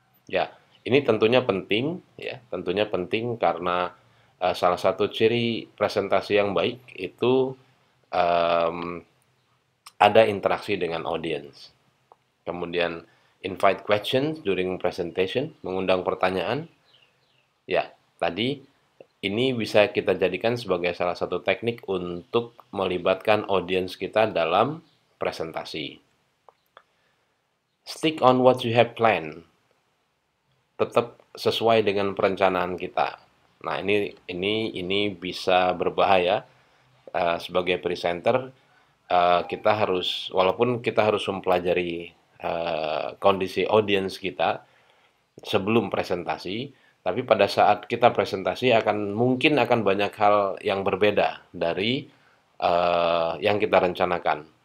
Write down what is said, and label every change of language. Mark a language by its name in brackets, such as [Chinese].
[Indonesian] Ya, ini tentunya penting ya, tentunya penting karena salah satu ciri presentasi yang baik itu em, ada interaksi dengan audience. Kemudian [English] invite questions during presentation, [Indonesian] mengundang pertanyaan. Ya, tadi ini bisa kita jadikan sebagai salah satu teknik untuk melibatkan audience kita dalam presentasi. [English] Stick on what you have planned. [Indonesian] Tetap sesuai dengan perencanaan kita. Nah, ini bisa berbahaya sebagai presenter. Kita harus, walaupun kita harus mempelajari kondisi audiens kita sebelum presentasi, tapi pada saat kita presentasi mungkin akan banyak hal yang berbeda dari yang kita rencanakan.